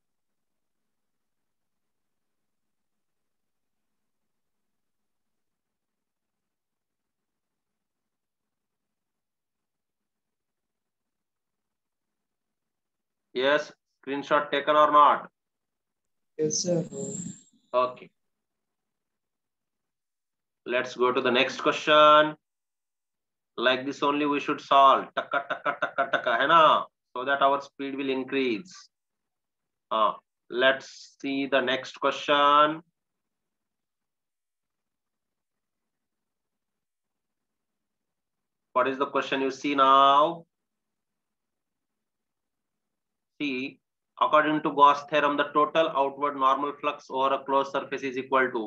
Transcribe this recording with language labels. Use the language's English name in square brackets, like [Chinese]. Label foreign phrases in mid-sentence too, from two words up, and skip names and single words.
[English] Yes, screenshot taken or not? Yes, sir. Okay. Let's go to the next question. Like this only we should solve. Taka, taka, taka, taka, [Hindi] hai na? [English] So that our speed will increase. Let's see the next question. What is the question you see now? See, according to Gauss theorem, the total outward normal flux over a closed surface is equal to.